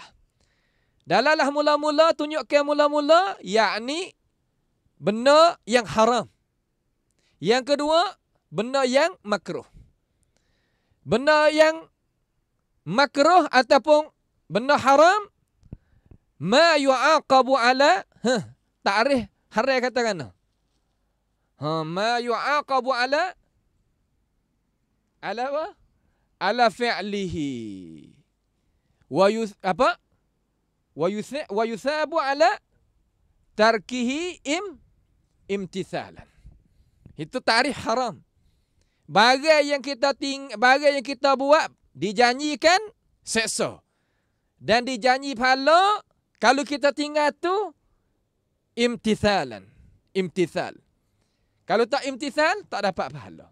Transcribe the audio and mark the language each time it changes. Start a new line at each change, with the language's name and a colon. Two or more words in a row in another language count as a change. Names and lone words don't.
Malay: Dalalah mula-mula, tunjukkan mula-mula, yakni benda yang haram. Yang kedua, benda yang makruh. Benda yang makruh ataupun benda haram,
Arabic: ما يعاقب على,
Malay: ta'rif haram katakan.
Arabic: ما يعاقب على apa? على فعله. ويثاب على تركه امتثالا.
Malay: Itu ta'rif haram. Barang yang kita buat dijanjikan seksa. Dan dijanji pahala kalau kita tinggal tu imtithalan. Imtithal. Kalau tak imtithal, tak dapat pahala.